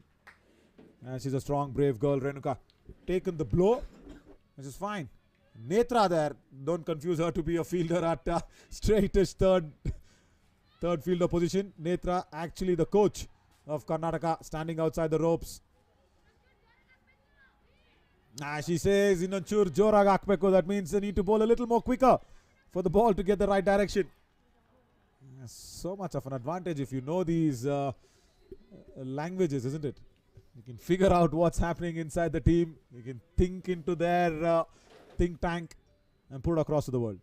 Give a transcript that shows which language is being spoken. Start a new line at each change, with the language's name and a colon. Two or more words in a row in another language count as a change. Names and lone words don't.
English: And she's a strong, brave girl, Renuka. Taken the blow, which is fine. Netra there, don't confuse her to be a fielder at straightish third fielder position. Netra actually the coach of Karnataka, standing outside the ropes. She says,
Kannada: ಇನ್ನೊಂಚೂರ್ ಜೋರಾಗ್ ಹಾಕ್ಬೇಕು.
English: That means they need to bowl a little more quicker for the ball to get the right direction. So much of an advantage if you know these languages, isn't it? You can figure out what's happening inside the team. You can think into their think tank and put it across to the world.